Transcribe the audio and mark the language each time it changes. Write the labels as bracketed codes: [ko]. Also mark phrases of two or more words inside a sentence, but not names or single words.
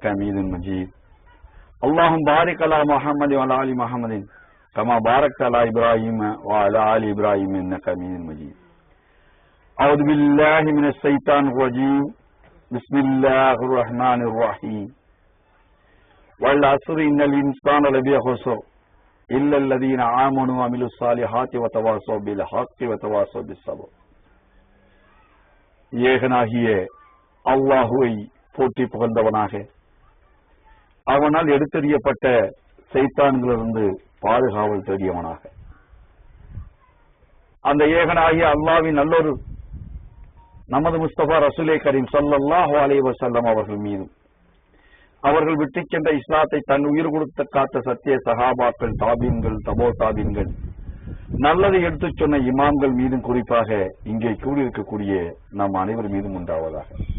[ar] حميد مجيد اللهم بارك على محمد وعلى آل محمد كما باركت على إبراهيم وعلى آل إبراهيم إنك حميد مجيد أعوذ بالله من الشيطان الرجيم بسم الله الرحمن الرحيم والعصر إن الإنسان لفي خسر إلا الذين آمنوا وعملوا الصالحات وتواصوا بالحق وتواصوا بالصبر. [ta] ஏகனாகிய அல்லாஹுவை போற்றி புகழ்ந்தவனாக அவனால் எடுத்தெறியப்பட்ட சைத்தான்களிலிருந்து பாதுகாவல் தேடியவனாக அந்த ஏகனாகிய அல்லாஹ்வின் நல்லொரு நமது முஸ்தபா ரசூலே கரீம் [ar] صلى الله عليه وسلم [ta] அவர்கள் மீதும் அவர்கள் விட்டு சென்ற இஸ்லாத்தை தன் உயிர் கொடுத்த காத்த சத்திய சஹாபாக்கள் தாபீன்கள் தபோ தாபீன்கள் நல்லதை எடுத்துச் சொன்ன இமாம்கள் மீதும் குறிப்பாக இங்கே கூடியிருக்கக்கூடிய நம் அனைவர் மீதும் உண்டாவதாக.